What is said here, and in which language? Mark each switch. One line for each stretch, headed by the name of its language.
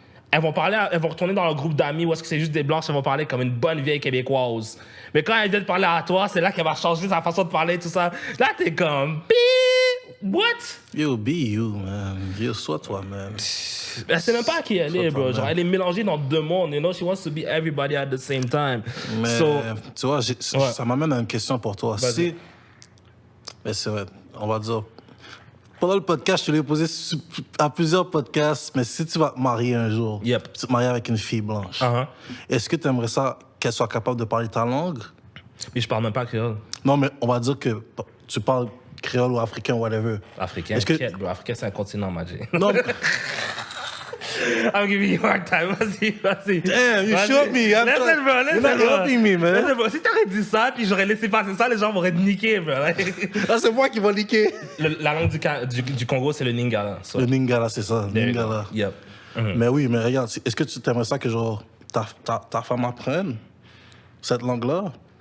French: Elles vont retourner dans leur groupe d'amis où est-ce que c'est juste des blanches, elles vont parler comme une bonne vieille québécoise. Mais quand elles viennent parler à toi, c'est là qu'elle va changer sa façon de parler, tout ça. Là, t'es comme...
English: What? Yo, be you, man. Yo,
French: sois toi-même. Elle sait même pas à qui elle est, bro. Genre, elle est mélangée dans deux mondes,
English: you know? She wants to be everybody at the same time.
French: Mais, tu vois, ça m'amène à une question pour toi. Mais c'est vrai, on va dire... Pendant le podcast, je te l'ai posé à plusieurs podcasts, mais si tu vas te marier un jour, tu te maries avec une fille blanche, est-ce que tu aimerais ça qu'elle soit capable de parler ta langue? Mais je parle même pas créole. Non, mais on va dire que tu parles créole ou africain, whatever. Africain, bro. Africain, c'est un continent, Magé. Non,
English: I'm giving you a hard time.
French: Vas-y.
English: Damn, you showed me. Listen, bro. You're not helping me, man. Listen, bro.
French: Si t'aurais dit ça, puis j'aurais laissé passer ça, les gens m'auraient niqué, bro. Ah, c'est moi qui vais niquer. La langue du Congo, c'est le Lingala.
English: So.
French: Le Lingala, c'est ça. Lingala.
English: Yep.
French: Mais oui, mais regarde, est-ce que tu t'aimerais ça que genre ta femme apprenne cette langue-là?